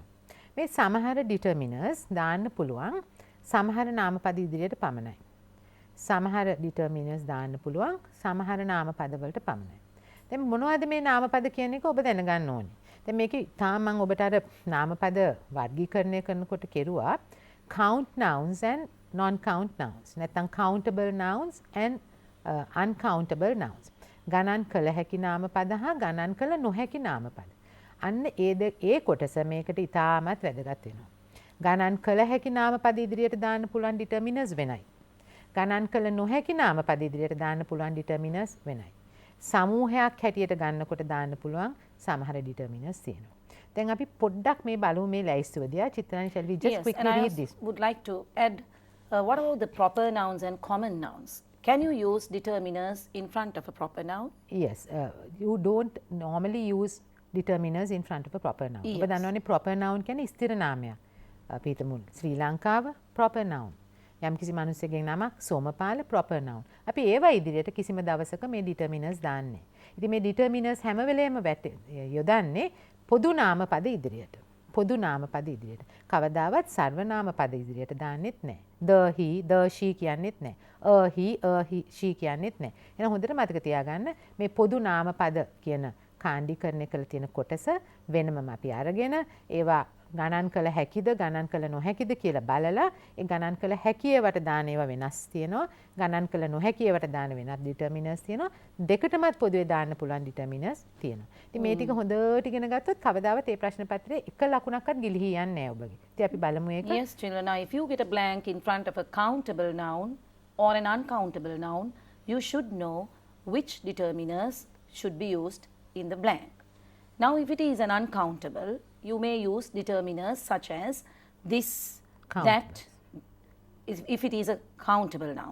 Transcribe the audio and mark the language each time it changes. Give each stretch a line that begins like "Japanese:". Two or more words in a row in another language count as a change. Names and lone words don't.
Sinhala: මේ සමහර determiners දාන්න පුළුවන් සමහර නාමපද ඉදිරියට පමණයි. සමහර determiners දාන්න පුළුවන් සමහර නාම පදවලට පමණයි. දැන් මොනවද මේ නාම පද කියන එක ඔබ දැනගන්න ඕනේ. දැන් මේකේ තාම මම ඔබට අර නාම පද වර්ගීකරණය කරනකොට කෙරුවා
English: count nouns and non-count nouns.
Sinhala: නැත්නම්
English: countable nouns and uncountable nouns.
Sinhala: ගණන් කළ හැකි නාම පද හා ගණන් කළ නොහැකි නාම පද. අන්න ඒ කොටස මේකට ඉතාමත් වැදගත් වෙනවා. ගණන් කළ හැකි නාම පද ඉදිරියට දාන්න පුළුවන් determiners වෙනයි. ගණන් කළ නොහැකි නාම පද ඉදිරියට දාන්න පුළුවන් determiners වෙනයි. සමූහයක් හැටියට ගන්නකොට දාන්න පුළුවන් සමහර determiners තියෙනවා. දැන් අපි පොඩ්ඩක් මේ බලමු මේ ලැයිස්තුව දිහා.
English: චිත්‍රානි, shall we just Yes, quickly and I read also this? would like to add, what about the proper nouns and common nouns? Can you use determiners in front of a proper noun? Yes, you don't normally use determiners in front of a proper noun.
Sinhala: ඔබ
English: Yes.
Sinhala: දන්නවනේ
English: proper noun
Sinhala: කියන්නේ ස්ථිර නාමයක්. අපි හිතමු ශ්‍රී ලංකාව
English: proper noun.
Sinhala: යම්කිසි මිනිසෙකුගේ නමක් සෝමපාල
English: proper noun.
Sinhala: අපි ඒවා ඉදිරියට කිසිම දවසක මේ determiners දාන්නේ. ඉතින් මේ determiners හැම වෙලේම යොදන්නේ පොදු නාම පද ඉදිරියට. පොදු නාම පද ඉදිරියට. කවදාවත් සර්වනාම පද ඉදිරියට දාන්නෙත් නැහැ.
English: the he the she
Sinhala: කියන්නෙත් නැහැ.
English: he she
Sinhala: කියන්නෙත් නැහැ. එහෙනම් හොඳට මතක තියාගන්න මේ පොදු නාම පද කියන කාණ්ඩීකරණය කළ තියෙන කොටස වෙනමම අපි අරගෙන ඒවා ගණන් කළ හැකිද ගණන් කළ නොහැකිද කියලා බලලා ඒ ගණන් කළ හැකියවට දාන ඒවා වෙනස් තියෙනවා. ගණන් කළ නොහැකියවට දාන වෙනත් determiners තියෙනවා. දෙකටමත් පොදුවේ දාන්න පුළුවන් determiners තියෙනවා. ඉතින් මේ ටික හොඳට ඉගෙන ගත්තොත් කවදාවත් මේ ප්‍රශ්න පත්‍රයේ එක ලකුණක්වත් ගිලිහී යන්නේ නැහැ ඔබගේ. ඉතින් අපි බලමු ඒක.
English: Yes, children. Now, if you get a blank in front of a countable noun or an uncountable noun, you should know which determiners should be used in the blank. Now, if it is an uncountable, you may use determiners such as this, that, if it is a countable noun.